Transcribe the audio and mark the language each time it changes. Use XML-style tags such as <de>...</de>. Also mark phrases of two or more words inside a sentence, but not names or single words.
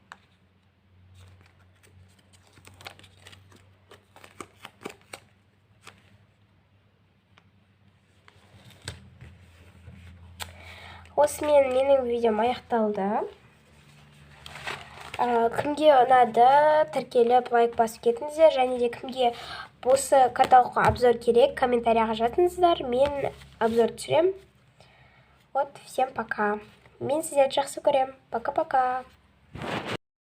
<kk>Осымен менің видеом аяқталды. Кімге ұнады, тіркеліп лайк басып кетіңіздер. Және де кімге осы каталогқа обзор керек, комментарияға жазыңыздар. Мен обзор түсірем.</kk> <ru>Вот, всем пока.</ru> <kk>Мен сіздерді жақсы көрем.</kk> <ru>Пока-пока.</ru>